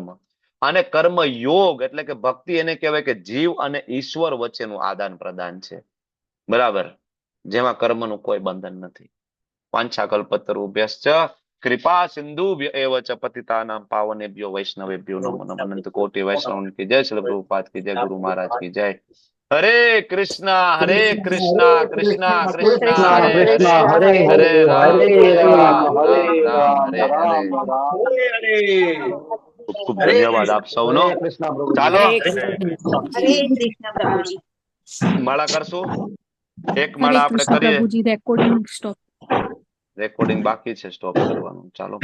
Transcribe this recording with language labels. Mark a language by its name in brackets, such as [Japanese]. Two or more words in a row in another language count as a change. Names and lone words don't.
[Gujarati] અને કર્મ યોગ એટલે કે ભક્તિ એને કહેવાય કે જીવ અને ઈશ્વર વચ્ચેનું આદાન પ્રદાન છે. બરાબર, જેમાં કર્મનું કોઈ બંધન નથી. [Sanskrit] વાંછાકલ્પતરુભ્યશ્ચ કૃપા સિંધુભ્ય એવ ચ પતિતાનાં પાવનેભ્યો વૈષ્ણવેભ્યો નમો નમઃ. [Hindi] अनंत कोटि वैष्णव की जय, श्री प्रभुपाद की जय, गुरु महाराज की जय. [Sanskrit] हरे कृष्णा कृष्णा कृष्णा हरे हरे, हरे राम राम राम हरे हरे. [Gujarati] ખૂબ ખૂબ ધન્યવાદ આપ સૌનો. ચાલો હરે કૃષ્ણ પ્રભુજી. માળા કરશું. એક માળા આપણે કરીએ. પ્રભુજી [English] recording stop. [Gujarati] રેકોર્ડિંગ બાકી છે સ્ટોપ કરવાનું. ચાલો.